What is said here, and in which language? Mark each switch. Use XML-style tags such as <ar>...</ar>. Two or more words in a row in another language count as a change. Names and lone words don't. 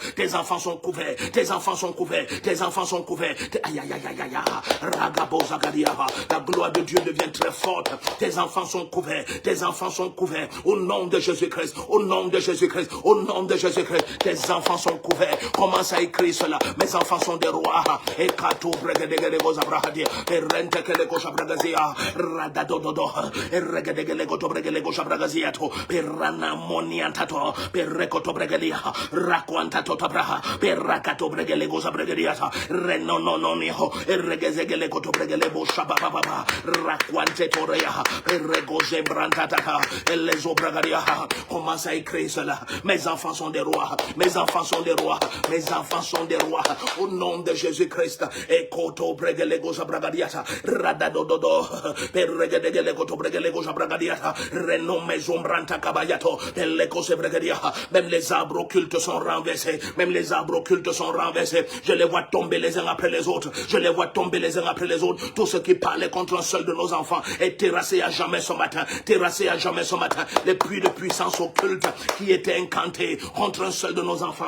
<fr>Tes enfants sont couverts. Tes enfants sont couverts. Tes enfants sont couverts. Aïe, aïe, aïe, aïe, aïe. Ragabo Zagaria. La gloire de Dieu devient très forte. Tes enfants sont couverts. Tes enfants sont couverts. Au nom de Jésus-Christ. Au nom de Jésus-Christ. Au nom de Jésus-Christ. Tes enfants sont couverts. Commence à écrire cela. Mes enfants sont des rois. Et Katou Bregedego Zabrahadi. Et Rente Kelego Shabragazia. Radadodo. Et Regedego Tobregelego Shabragaziato. Et Rana Moniantato. Et Recoto Bregelia. Raquantato Tabraha. Et Rakato Bregelego Zabragadiata. Renononio. Et Regezegelego Tobregelebo Shabababa. Raquante Torea. Et Regoze Brantata. Et les Obragadia. Commence à écrire cela. Mes enfants sont des rois. Mes enfants sont des rois. Mes enfants sont des rois. Au nom de Jésus-Christ. Et Koto Bregelego Zabragadiata. Radadodo. Et Regedegelego Tobregelego Zabragadiata. Renom Maison Branta Kabayato. Et l'Eco Sebregadia. Même les arbres occultes sont renversés. Même les arbres occultes sont renversés. Je les vois tomber les uns après les autres. Je les vois tomber les uns après les autres. Tout ce qui parlait contre un seul de nos enfants est terrassé à jamais ce matin. Terrassé à jamais ce matin. Les puits de puissance occulte qui étaient incantés contre un seul de nos enfants.</fr>